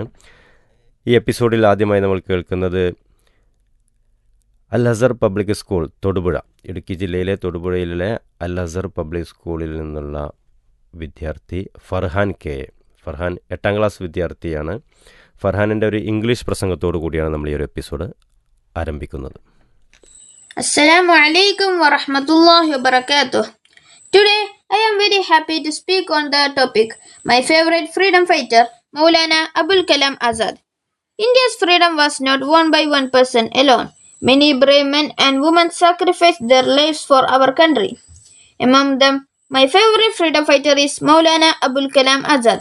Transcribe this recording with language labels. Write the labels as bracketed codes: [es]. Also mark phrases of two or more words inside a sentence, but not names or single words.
[ml] ഈ എപ്പിസോഡിൽ ആദ്യമായി നമ്മൾ കേൾക്കുന്നത് അൽ അസർ പബ്ലിക് സ്കൂൾ തൊടുപുഴ, ഇടുക്കി ജില്ലയിലെ തൊടുപുഴയിലെ അൽ അസർ പബ്ലിക് സ്കൂളിൽ നിന്നുള്ള വിദ്യാർത്ഥി ഫർഹാൻ കെ. ഫർഹാൻ 8ാം ക്ലാസ് വിദ്യാർത്ഥിയാണ്. ഫർഹാനിൻ്റെ ഒരു ഇംഗ്ലീഷ് പ്രസംഗത്തോടു കൂടിയാണ് നമ്മൾ ഈ ഒരു എപ്പിസോഡ് ആരംഭിക്കുന്നത്. [ar] السلام عليكم ورحمة الله وبركاته. [en] Today I am very happy to speak on the topic my favorite freedom fighter Maulana Abul Kalam Azad. India's freedom was not won by one person alone. Many brave men and women sacrificed their lives for our country. Among them, my favorite freedom fighter is Maulana Abul Kalam Azad.